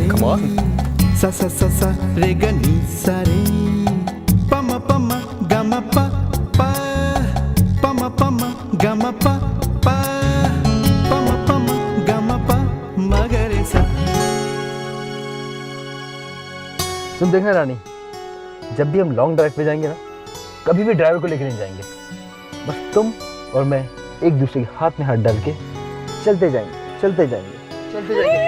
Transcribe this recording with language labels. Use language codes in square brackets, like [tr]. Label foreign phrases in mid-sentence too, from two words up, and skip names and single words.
[en] Come on. [hi] सा सा सा सा रे ग नी सा रे। प म प म ग म प प। प म प म ग म प प। प म प म ग म प म ग रे सा। तुम देखना रानी, जब भी हम [en] long drive [hi] पे जाएंगे ना, कभी भी ड्राइवर को लेके नहीं जाएंगे। बस तुम और मैं एक दूसरे के हाथ में हाथ डाल के चलते जाएंगे, चलते जाएंगे, चलते जाएंगे।